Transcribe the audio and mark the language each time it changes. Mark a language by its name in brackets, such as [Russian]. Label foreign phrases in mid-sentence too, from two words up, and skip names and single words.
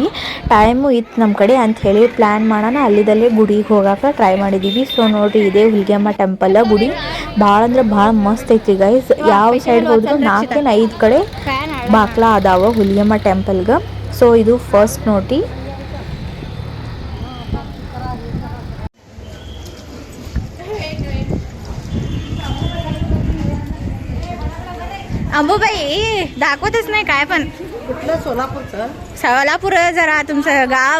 [Kannada] ಟೈಮು ಇತ್ತು ನಮ್ಮ ಕಡೆ ಅಂತ ಹೇಳಿ ಪ್ಲ್ಯಾನ್ ಮಾಡೋಣ, ಅಲ್ಲಿದಲ್ಲೇ ಗುಡಿಗೆ ಹೋಗೋಕೆ ಟ್ರೈ ಮಾಡಿದ್ದೀವಿ. ಸೊ ನೋಡಿರಿ, ಇದೇ ಹುಲಿಗೆಮ್ಮ ಟೆಂಪಲ್ ಗುಡಿ ಭಾಳ ಅಂದ್ರೆ ಭಾಳ ಮಸ್ತ್ ಐತಿ ಗೈಸ್. ಯಾವ ಸೈಡ್ ಹೋದ್ರು 4-5 ಕಡೆ ಬಾಕ್ಲ ಅದಾವ ಹುಲಿಗೆಮ್ಮ ಟೆಂಪಲ್ಗೆ. ಸೊ ಇದು ಫಸ್ಟ್ ನೋಡ್ರಿ. [Marathi] अंबूबाई दाखवतच नाही काय पण. कुठलं? सोलापूरचं? सोलापूर जरा तुमचं गाव.